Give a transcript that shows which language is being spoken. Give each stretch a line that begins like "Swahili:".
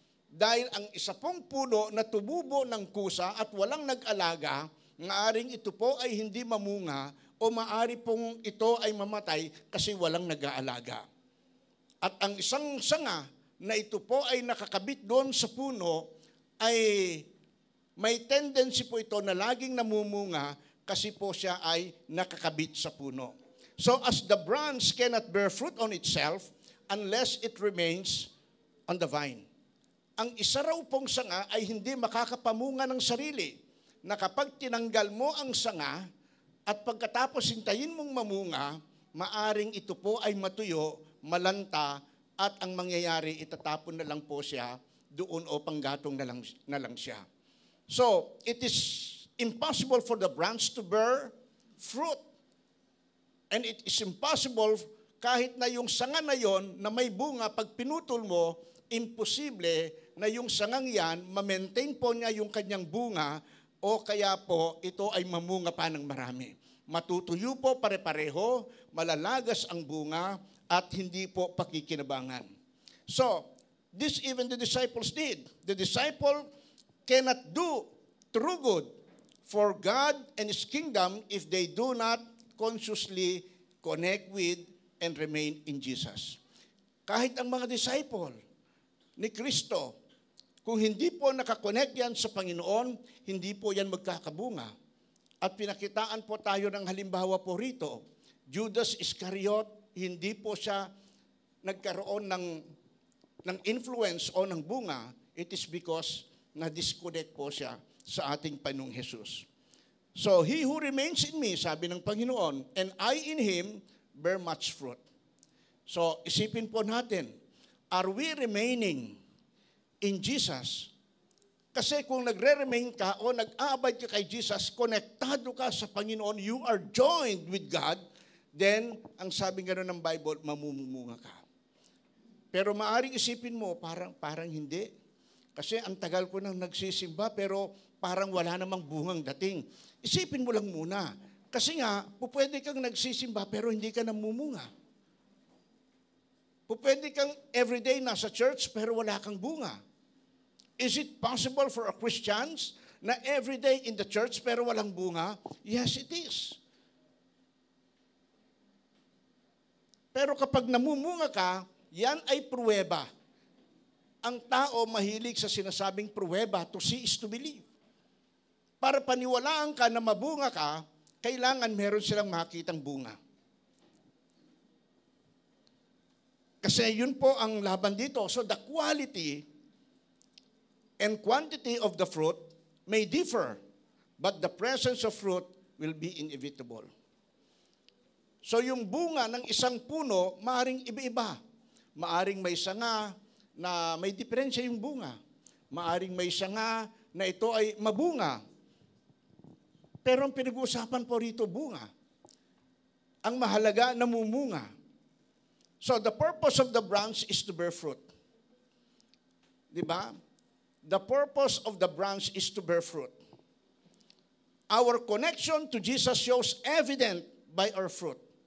Filipino: Dahil ang isa pong puno na tumubo ng kusa at walang nag-alaga, maaring ito po ay hindi mamunga o maari pong ito ay mamatay kasi walang nag-aalaga. At ang isang sanga na ito po ay nakakabit doon sa puno ay may tendency po ito na laging namumunga kasi po siya ay nakakabit sa puno.
English: So as the branch cannot bear fruit on itself unless it remains on the vine.
Filipino: Ang isa raw pong sanga ay hindi makakapamunga ng sarili, na kapag tinanggal mo ang sanga at pagkatapos hintayin mong mamunga, maaring ito po ay matuyo, malanta, at ang mangyayari, itatapon na lang po siya doon o panggatong na lang siya.
English: So, it is impossible for the branch to bear fruit. And it is impossible
Filipino: kahit na yung sanga na yon na may bunga, pag pinutol mo, imposible na yung sangang yan, ma-maintain po niya yung kanyang bunga o kaya po ito ay mamunga pa ng marami. Matutuyo po pare-pareho, malalagas ang bunga, at hindi po pakikinabangan.
English: So, this even the disciples did. The disciple cannot do true good for God and His kingdom if they do not consciously connect with and remain in Jesus.
Filipino: Kahit ang mga disciple ni Kristo, kung hindi po nakakonect yan sa Panginoon, hindi po yan magkakabunga. At pinakitaan po tayo ng halimbawa po rito. Judas Iscariot, hindi po siya nagkaroon ng influence o ng bunga.
English: It is because
Filipino: na-disconnect po siya sa ating Panginoong Jesus.
English: So, he who remains in me,
Filipino: sabi ng Panginoon,
English: and I in him, bear much fruit. So,
Filipino: isipin po natin,
English: are we remaining in Jesus?
Filipino: Kasi kung nagre-remain ka o nag-aabide ka kay Jesus, konektado ka sa Panginoon,
English: you are joined with God,
Filipino: then, ang sabi nga ng Bible, mamumumunga ka. Pero maaring isipin mo, parang hindi. Kasi ang tagal ko nang nagsisimba, pero parang wala namang bungang dating. Isipin mo lang muna. Kasi nga, pwede kang nagsisimba, pero hindi ka namumunga. Pwede kang everyday nasa church, pero wala kang bunga.
English: Is it possible for a Christians na everyday in the church,
Filipino: pero walang bunga?
English: Yes, it is.
Filipino: Pero kapag namumunga ka, yan ay pruweba. Ang tao mahilig sa sinasabing pruweba,
English: to see is to believe.
Filipino: Para paniwalaan ka na mabunga ka, kailangan meron silang makitang bunga. Kasi yun po ang laban dito.
English: So the quality and quantity of the fruit may differ, but the presence of fruit will be inevitable.
Filipino: So yung bunga ng isang puno, maaring iba-iba. Maaring may sanga na may diferensya yung bunga. Maaring may sanga na ito ay mabunga. Pero ang pinag-uusapan po rito, bunga. Ang mahalaga, namumunga.
English: So the purpose of the branch is to bear fruit.
Filipino: Diba?
English: The purpose of the branch is to bear fruit. Our connection to Jesus shows evident by our fruit.